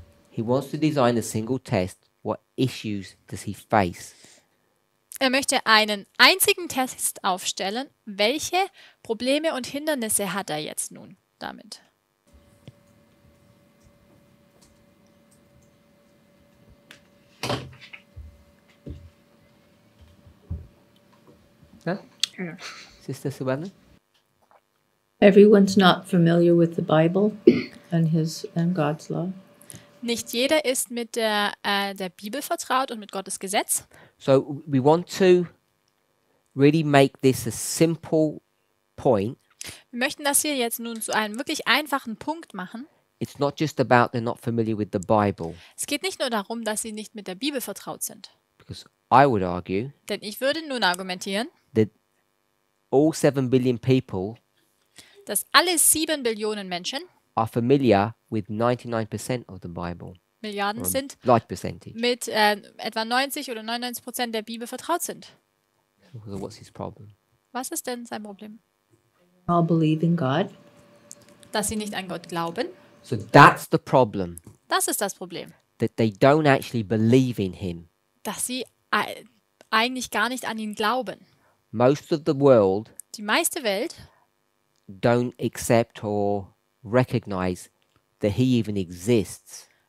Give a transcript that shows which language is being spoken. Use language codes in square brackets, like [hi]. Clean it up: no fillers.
[en] He wants to design a single test. What issues does he face? [de] Er möchte einen einzigen Test aufstellen. Welche Probleme und Hindernisse hat er jetzt nun damit? Huh? [en] I don't know. Sister Suellen? Everyone's not familiar with the Bible and God's law. [de] Nicht jeder ist mit der Bibel vertraut und mit Gottes Gesetz. [en] So we want to really make this a simple point. [de] Wir möchten das hier jetzt nun zu einem wirklich einfachen Punkt machen. [en] It's not just about they're not familiar with the Bible, [de] Es geht nicht nur darum, dass sie nicht mit der Bibel vertraut sind. [en] because I would argue [de] Denn ich würde nun argumentieren, [en] that all 7 billion people [de] dass alle 7 Billionen Menschen, [en] are familiar with 99% of the Bible, [de] Milliarden [en] or [de] sind, [en] a large percentage. [de] mit etwa 90 oder 99% der Bibel vertraut sind. [en] So what's his problem? [de] Was ist denn sein Problem? [en] All believe in God. [de] Dass sie nicht an Gott glauben? [en] So that's the problem, [de] Das ist das Problem. [en] that they don't actually believe in him. [de] Dass sie eigentlich gar nicht an ihn glauben. [en] Most of the world [de] Die meiste Welt [en] don't accept or recognize that he even exists.